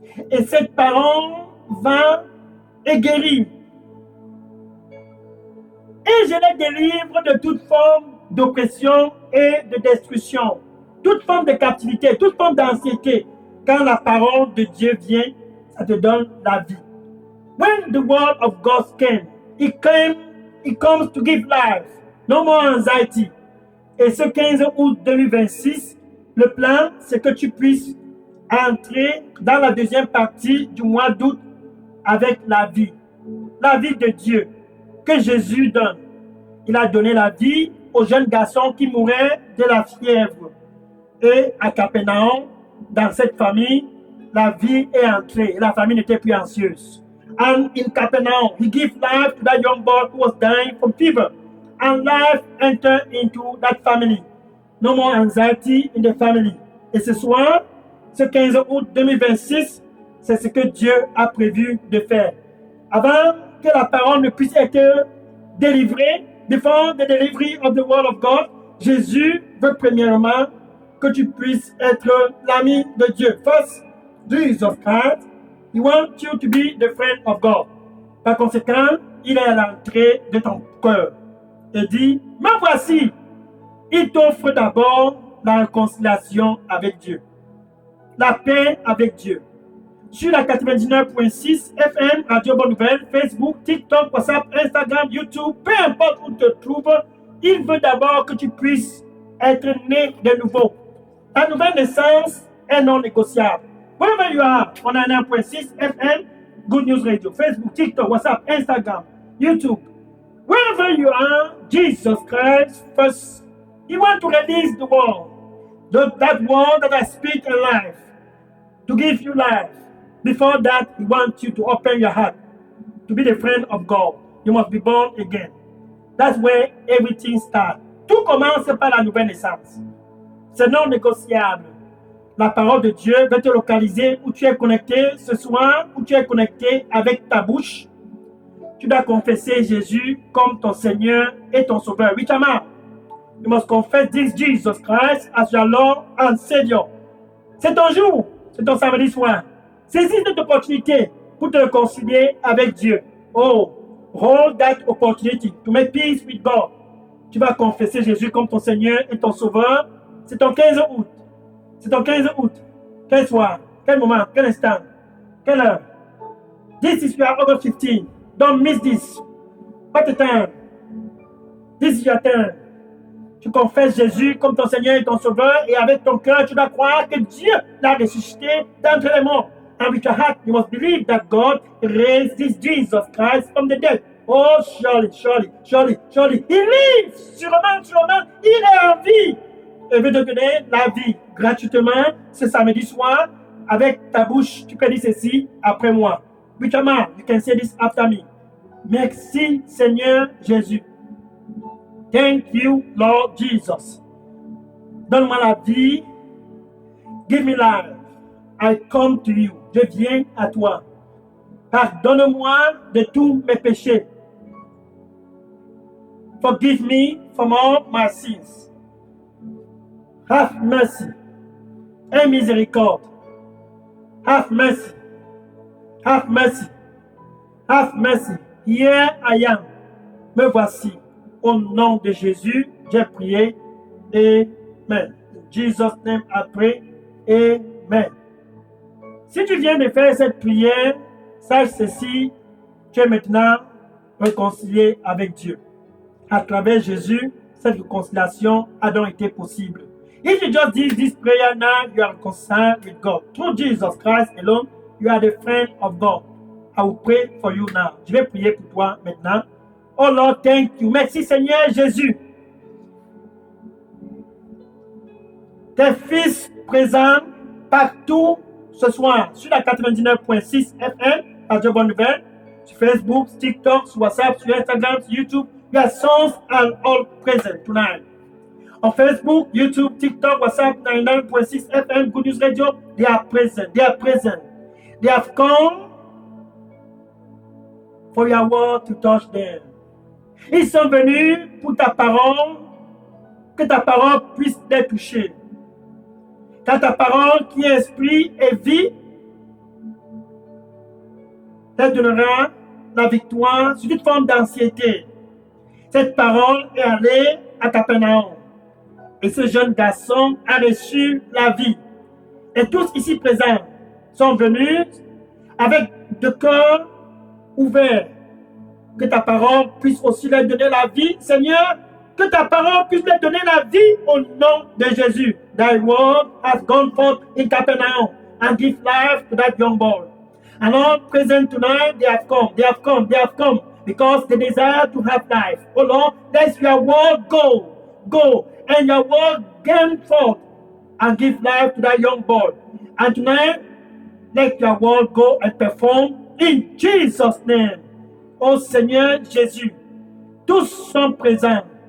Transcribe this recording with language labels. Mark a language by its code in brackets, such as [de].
[fr] Et cette parole va et guérit. Et je les délivre de toute forme d'oppression et de destruction. Toute forme de captivité, toute forme d'anxiété. Quand la parole de Dieu vient, ça te donne la vie. [en] When the word of God came, it comes to give life. No more anxiety. [fr] Et ce 15 août 2026, le plan, c'est que tu puisses entrer dans la deuxième partie du mois d'août avec la vie de Dieu que Jésus donne. Il a donné la vie au jeune garçon qui mourait de la fièvre. Et à Capernaum, dans cette famille, la vie est entrée et la famille n'était plus anxieuse. [en] And in Capernaum, he gave life to that young boy who was dying from fever. And life entered into that family. No more anxiety in the family. [fr] Et ce soir, ce 15 août 2026, c'est ce que Dieu a prévu de faire. Avant que la parole ne puisse être délivrée, [en] before the delivery of the word of God, [fr] Jésus veut premièrement que tu puisses être l'ami de Dieu. [en] First, Jesus Christ, he wants you to be the friend of God. [fr] Par conséquent, il est à l'entrée de ton cœur et dit, me voici. Il t'offre d'abord la réconciliation avec Dieu, la paix avec Dieu. Sur la 99.6 FM, Radio Bonne Nouvelle, Facebook, TikTok, WhatsApp, Instagram, YouTube, peu importe où tu te trouves, il veut d'abord que tu puisses être né de nouveau. Ta nouvelle naissance est non négociable. [en] Wherever you are, on a 9.6 FM, Good News Radio, Facebook, TikTok, WhatsApp, Instagram, YouTube. Wherever you are, Jesus Christ first, He wants to release the word, that word that I speak in life, to give you life. Before that, He wants you to open your heart, to be the friend of God. You must be born again. That's where everything starts. [fr] Tout commence par la nouvelle naissance. C'est non négociable. La parole de Dieu va te localiser où tu es connecté ce soir, où tu es connecté avec ta bouche. Tu dois confesser Jésus comme ton Seigneur et ton Sauveur. [en] With your mouth, you must confess this Jesus Christ as your Lord and Savior. [fr] C'est ton jour, c'est ton samedi soir. Saisis cette opportunité pour te réconcilier avec Dieu. [en] Oh, hold that opportunity to make peace with God. [fr] Tu vas confesser Jésus comme ton Seigneur et ton Sauveur. C'est ton 15 août. C'est ton 15 août. Quel soir, quel moment, quel instant, quelle heure. [en] This is your August 15. Don't miss this. [fr] Pas de temps. [en] This is your turn. [fr] Tu confesses Jésus comme ton Seigneur et ton Sauveur et avec ton cœur, tu dois croire que Dieu l'a ressuscité d'entre les morts. [en] And with your heart, you must believe that God raised this Jesus Christ from the dead. Oh, surely, surely, surely, surely. He lives. [fr] Sûrement, sûrement, il est en vie. Et veut te donner la vie gratuitement ce samedi soir. Avec ta bouche, tu peux dire ceci après moi. [en] With your mouth, you can say this after me. [fr] Merci, Seigneur Jésus. [en] Thank you, Lord Jesus. [fr] Donne-moi la vie. [en] Give me life. I come to you. [fr] Je viens à toi. Pardonne-moi de tous mes péchés. [en] Forgive me from all my sins. Have mercy. [fr] Aie miséricorde. [en] Have mercy. Have mercy. Have mercy. Here I am. [fr] Me voici. Au nom de Jésus, j'ai prié. Amen. [en] In Jesus' name I pray. Amen. [fr] Si tu viens de faire cette prière, sache ceci, tu es maintenant réconcilié avec Dieu. À travers Jésus, cette réconciliation a donc été possible. [en] If you just did this prayer now, you are reconciled with God. Through Jesus Christ alone, you are the friend of God. I will pray for you now. [fr] Je vais prier pour toi maintenant. [en] Oh Lord, thank you. [fr] Merci Seigneur Jésus. Tes fils présents partout ce soir sur la 99.6 FM, Radio Bonne Nouvelle, sur Facebook, TikTok, sur WhatsApp, sur Instagram, sur YouTube. [en] Your sons are all present tonight. On Facebook, YouTube, TikTok, WhatsApp, 99.6 FM, Good News Radio, they are present. They are present. They have come for your word to touch them. [fr] Ils sont venus pour ta parole, que ta parole puisse les toucher. Car ta parole qui est esprit et vie, te donnera la victoire sur toute forme d'anxiété. Cette parole est allée à Capernaum. Et ce jeune garçon a reçu la vie. Et tous ici présents sont venus avec de cœurs ouverts. Que ta parole puisse aussi leur donner la vie, Seigneur. Que ta parole puisse leur donner la vie au nom de Jésus. [en] Thy word has gone forth in Capernaum and give life to that young boy. And Lord, present tonight, they have come because they desire to have life. Oh Lord, let your word go, and your word gain forth and give life to that young boy. And tonight, let your word go and perform in Jesus' name. [fr] Oh Seigneur Jésus, tous sont présents.